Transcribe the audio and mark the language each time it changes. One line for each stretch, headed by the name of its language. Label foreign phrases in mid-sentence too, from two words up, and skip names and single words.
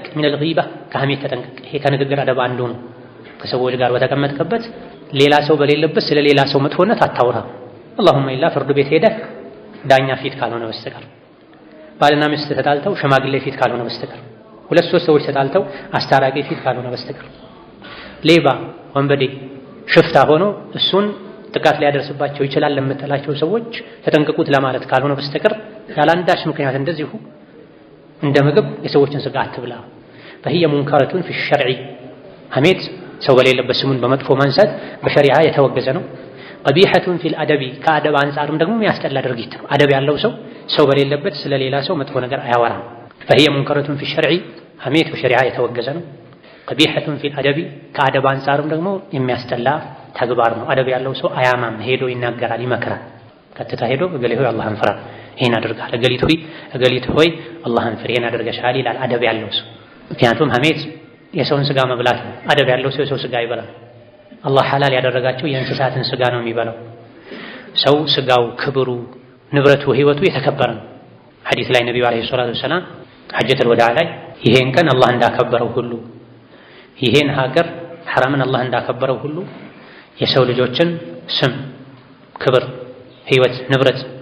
Arabic: من الغيبة
Amharic: ከሐሜት ተጠንቀቅ። ይሄ ከንግግር አደብ አንዱ ነው። ከሰዎች ጋር በተቀመጥክበት ሌላ ሰው በሌለበት ስለ ሌላ ሰው መጥፎነት አታውራ።
Arabic: اللهم إلا
Amharic: ፍርድ ቤት ሄደህ ዳኛ ፊት ካልሆነ በስተቀር፣ ባልና ሚስት ተጣልተው ሽማግሌ ፊት ካልሆነ በስተቀር፣ ሁለት ሶስት ሰዎች ተጣልተው አስታራቂ ፊት ካልሆነ በስተቀር፣ ሌባ ወንበዴ ሽፍታ ሆኖ እሱን ጥቃት ሊያደርስባቸው ይችላል ለምትላቸው ሰዎች ተጠንቀቁት ለማለት ካልሆነ በስተቀር ያላንዳች ምክንያት እንደዚሁ እንደ ምግብ የሰዎችን ስጋ አትብላ።
Arabic: فهي منكرة في الشرع
Amharic: ሐሜት ሰው በሌለበት ስሙን በመጥፎ ማንሳት በሸሪዓ የተወገዘ ነው።
Arabic: قبيحة في الأدب
Amharic: ከአደብ አንፃርም ደግሞ የሚያስጠላ ድርጊት ነው። አደብ ያለው ሰው በሌለበት ስለሌላ ሰው መጥፎ ነገር አያወራም።
Arabic: فهي منكرة في الشرع
Amharic: ሐሜት በሸሪዓ የተወገዘ ነው።
Arabic: قبيحة في الأدب
Amharic: ከአደብ አንፃርም ደግሞ የሚያስጠላ ተግባር ነው። አደብ ያለው ሰው አያማም፣ ሄዶ ይናገራል፣ ይመክራል። ቀጥታ ሄዶ እገሌ ሆይ አላህን ፍራ፣ ይሄን አድርጋል፣ እገሊት ሆይ አላህን ፍራ፣ ይሄን አድርገሻል ይላል አደብ ያለው ሰው። ምክንያቱም ሐሜት የሰውን ስጋ መብላት ነው። አደብ ያለው ሰው የሰው ስጋ አይበላም። አላህ ሐላል ያደረጋቸው የእንስሳትን ስጋ ነው የሚበላው። ሰው ስጋው፣ ክብሩ፣ ንብረቱ፣ ህይወቱ የተከበረ ነው። ሐዲስ ላይ ነብዩ
Arabic: عليه الصلاة والسلام حجة الوداع
Amharic: ላይ ይሄን ቀን አላህ እንዳከበረው ሁሉ ይሄን ሀገር ሐረምን አላህ እንዳከበረው ሁሉ የሰው ልጆችን ስም፣ ክብር፣ ህይወት፣ ንብረት